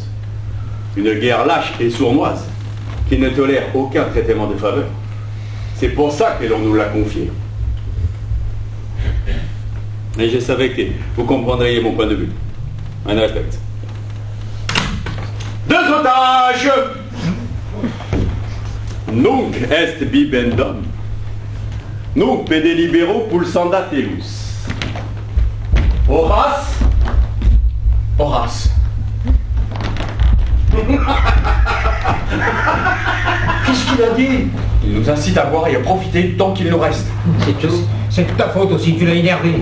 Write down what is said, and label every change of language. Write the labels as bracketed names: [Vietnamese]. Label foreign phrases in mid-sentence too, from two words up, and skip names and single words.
[French] Une guerre lâche et sournoise, qui ne tolère aucun traitement de faveur. C'est pour ça que l'on nous l'a confié. Et je savais que vous comprendriez mon point de vue. Un respect. 2 otages! [Latin] Nunc est bibendum. Nunc pede libero pulsandatelus. [French] Horace. Horace. Qu'est-ce qu'il a dit? Il nous incite à boire et à profiter tant qu'il nous reste. C'est tout. C'est de ta faute aussi, tu l'as énervé.